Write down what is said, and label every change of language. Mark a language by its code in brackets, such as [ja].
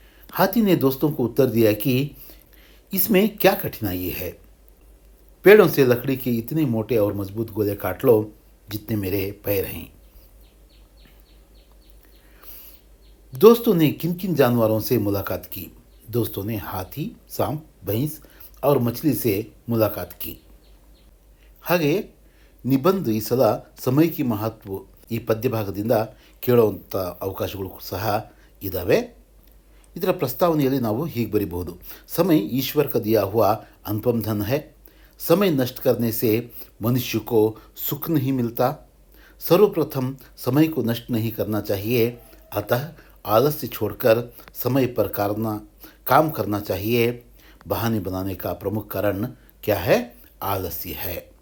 [hi] हाथी ने दोस्तों को उत्तर दिया कि इसमें क्या कठिनाई है, पेड़ों से लकड़ी के इतने मोटे और मजबूत गोले काट लो जितने मेरे पैर हैं. दोस्तों ने किन किन जानवरों से मुलाकात की? दोस्तों ने हाथी, सांप, भैंस और मछली से मुलाकात की. [kn] ಹಾಗೆ ನಿಬಂಧ ಈ ಸಲ ಸಮಯಕ್ಕೆ ಮಹತ್ವ ಈ ಪದ್ಯಭಾಗದಿಂದ ಕೇಳುವಂಥ ಅವಕಾಶಗಳು ಸಹ ಇದ್ದಾವೆ. ಇದರ ಪ್ರಸ್ತಾವನೆಯಲ್ಲಿ ನಾವು ಹೀಗೆ ಬರೀಬಹುದು. [hi] समय ईश्वर का दिया हुआ अनुपम धन है. समय नष्ट करने से मनुष्य को सुख नहीं मिलता. सर्वप्रथम समय को नष्ट नहीं करना चाहिए, अतः आलस्य छोड़कर समय पर काम करना चाहिए. बहाने बनाने का प्रमुख कारण क्या है? आलस्य है.